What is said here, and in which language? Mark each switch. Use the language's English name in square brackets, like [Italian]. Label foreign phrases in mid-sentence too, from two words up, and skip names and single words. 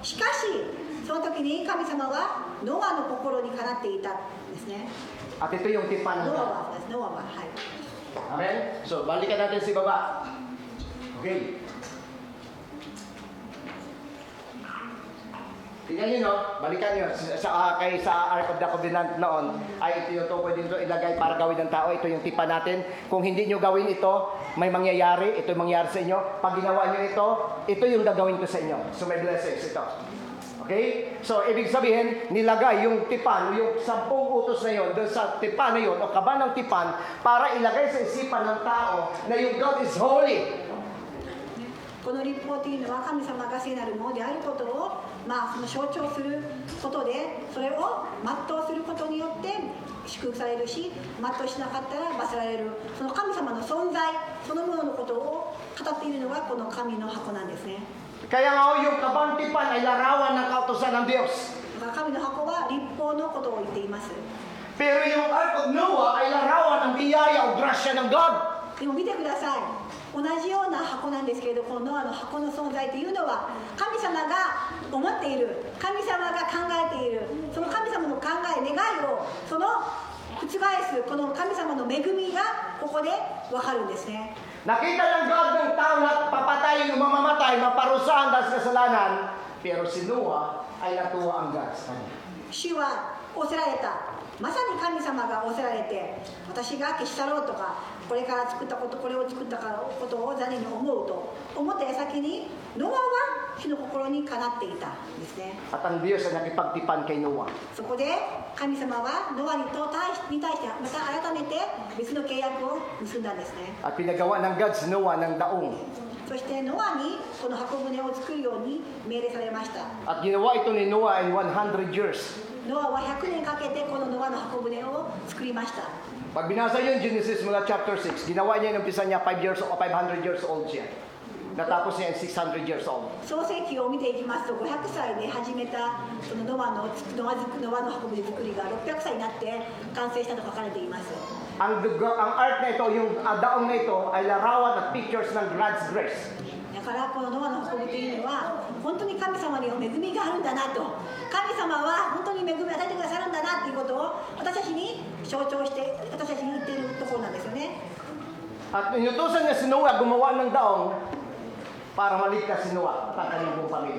[Japanese] しかしその時に神様はノアの心にかなっていたんですね。 [Filipino] At ito yung tipan ng [Japanese] ノア [Filipino] God. [Japanese] はですノアははい。 [Filipino] Amen? So, balikan natin si baba. Okay. Tingnan nyo, no? Balikan nyo. Sa [English] Ark of the Covenant [Filipino] noon, ay ito yung tukoy dito ilagay para gawin ng tao. Ito yung tipa natin. Kung hindi nyo gawin ito, may mangyayari. Ito yung mangyayari sa inyo. Pag ginawa nyo ito yung gagawin ko sa inyo. So, may blessings ito. Okay? So, ibig sabihin, nilagay yung tipan, yung 10 utos na yon doon sa tipan na yon, o kaba ng tipan, para ilagay sa isipan ng tao na yung [English] God is holy. [Japanese] この立法というのは神様が聖なるものであることを、その象徴することで、それを全うすることによって祝福されるし、全うしなかったら罰せられる。その神様の存在そのもののことを語っているのがこの神の箱なんですね。 [Filipino] Kaya nga yung kabang tipan ay larawan ng kautusan ng Diyos. [Japanese] だから神の箱は立法のことを言っています。 [Filipino] Pero yung [English] Ark of Noah [Filipino] ay larawan ng biyaya o grasya ng God. [Japanese] でも見てください。同じような箱なんですけれど、このノアの箱の存在というのは神様が思っている、神様が考えている、その神様の考え、願いをその覆すこの神様の恵みがここで分かるんですね。 [Filipino] Nakita ng God ng tao na papatayin o mamamatay, maparusahan dahil sa kasalanan. Pero si Noah ay natuwa ang God sa kanya. [Japanese] 主は仰せられた。まさに神様が仰せられて、私が消し去ろうとか、これから作ったこと、これを作ったことを残念に思うと思った矢先に、ノアは主の心にかなっていたんですね。 [Filipino] At ang Diyos ay nakipagtipan kay Noah. [Japanese] そこで神様はノアに対してまた改めて別の契約を結んだんですね。 [Filipino] At pinagawa ng God si Noah ng daong. [Japanese] そしてノアにこの箱舟を作るように命令されました。 [Filipino] At ginawa ito ni Noah [English] in 100 years. [Japanese] ノアは100年かけてこのノアの箱舟を作りました。 [Filipino] Pag binasa yun, Genesis mula chapter 6, ginawa niya yung umpisa niya [English] 500 years old [Filipino] siya. Natapos niya [English] 600 years old. [Japanese] 創世記を見ていきますと、500歳で始めたそのノアの箱舟作りが600歳になって完成したと書かれています。 [Filipino] Ang art na ito, yung daong na ito, ay larawan at pictures ng [English] God's grace. [Japanese] だからこのノアの箱舟というのは本当に神様に恵みがあるんだなと、神様は本当に恵みを与えてくださるんだなということを私たちに象徴して私たちに言っているところなんですよね。 [Filipino] At inutusan niya si Noah gumawa ng daong para maligtas si Noah at ang kanyang buong pamilya.